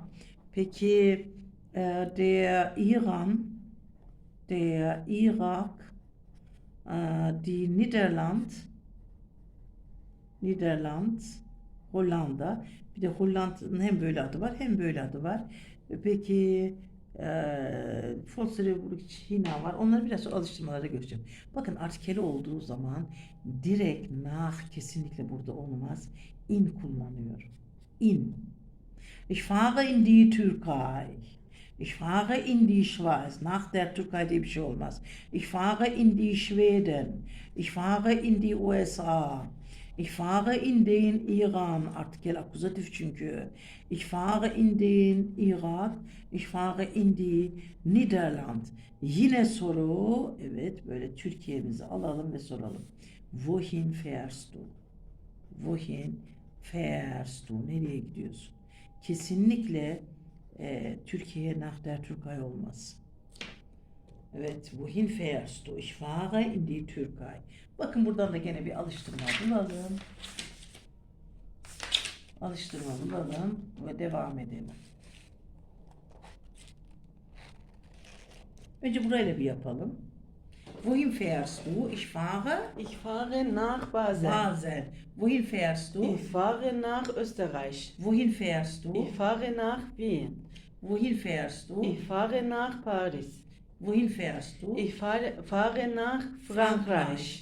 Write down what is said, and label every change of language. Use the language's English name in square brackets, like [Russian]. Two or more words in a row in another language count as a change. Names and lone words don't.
[German] Peki der İran, der Irak, die Niederland, [Turkish] Hollanda. Bir de Hollanda'nın hem böyle adı var hem böyle adı var. Peki [German] Volksrepublik China [Turkish] var. Onları biraz sonra alıştırmalara göstereceğim. Bakın artikeli olduğu zaman direkt nach kesinlikle burada olmaz. In kullanıyorum. [German] In. Ich fahre in die Türkei. Ich fahre in die Schweiz. Nach der Türkei [Turkish] diye bir şey olmaz. [German] Ich fahre in die Schweden. Ich fahre in die USA. Ich fahre in den Iran. [Turkish] Artikel akuzatif çünkü. [German] Ich fahre in den Irak. Ich fahre in die Niederland. [Turkish] Yine soru. Evet, böyle Türkiye'mizi alalım ve soralım. [German] Wohin fährst du? Wohin fährst du? [Turkish] Nereye gidiyorsun? Kesinlikle Türkiye'ye [German] nach der Türkei [Turkish] olmaz. Evet, [German] wohin fährst du? Ich fahre in die Türkei. [Turkish] Bakın buradan da gene bir alıştırma bulalım. Alıştırma bulalım ve devam edelim. Önce burayla bir yapalım. [German] Wohin fährst du? Ich fahre. Ich fahre nach Basel. Basel. Wohin fährst du? Ich fahre nach Österreich. Wohin fährst du? Ich fahre nach Wien. Wohin fährst du? Ich fahre nach Paris. Wohin fährst du? Ich fahre nach Frankreich.